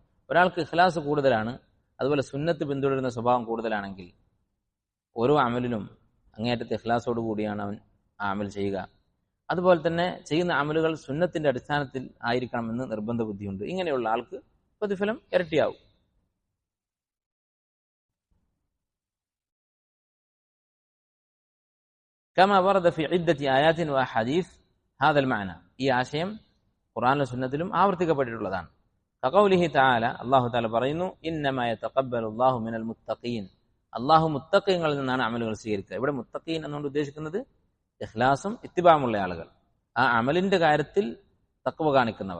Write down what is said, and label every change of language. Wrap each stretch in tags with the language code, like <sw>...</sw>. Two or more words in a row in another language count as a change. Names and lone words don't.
<ml>ഒരാൾക്ക് ഇഖ്ലാസ് കൂടുതലാണ്, അതുപോലെ സുന്നത്ത് പിന്തുടരുന്ന സ്വഭാവം കൂടുതലാണെങ്കിൽ ഓരോ അമലിലും അങ്ങേയറ്റത്തെ ഇഖ്ലാസോട് കൂടിയാണ് അവൻ ആ അമൽ ചെയ്യുക. അതുപോലെ തന്നെ ചെയ്യുന്ന അമലുകൾ സുന്നത്തിന്റെ അടിസ്ഥാനത്തിൽ ആയിരിക്കണമെന്ന് നിർബന്ധ ബുദ്ധിയുണ്ട്. ഇങ്ങനെയുള്ള ആൾക്ക് പ്രതിഫലം ഇരട്ടിയാവും.</ml> <ar>كما ورد في عدة آيات وأحاديث هذا المعنى,</ar> <ml>ഈ ആശയം ഖുർആനിലും സുന്നത്തിലും ആവർത്തിക്കപ്പെട്ടിട്ടുള്ളതാണ്.</ml> <ar>كقوله تعالى, الله تعالى</ar> <ml>പറയുന്നു,</ml> <ar>إنما يتقبل الله من المتقين,</ar> <ml>അല്ലാഹു മുത്തഖീങ്ങളിൽ നിന്നാണ് അമലുകൾ സ്വീകരിക്കുക. ഇവിടെ മുത്തഖീൻ എന്നുകൊണ്ട് ഉദ്ദേശിക്കുന്നത് ഇഖ്ലാസും ഇത്തിബാമുള്ള ആളുകൾ, ആ അമലിന്റെ കാര്യത്തിൽ തഖ്വ കാണിക്കുന്നവർ.</ml>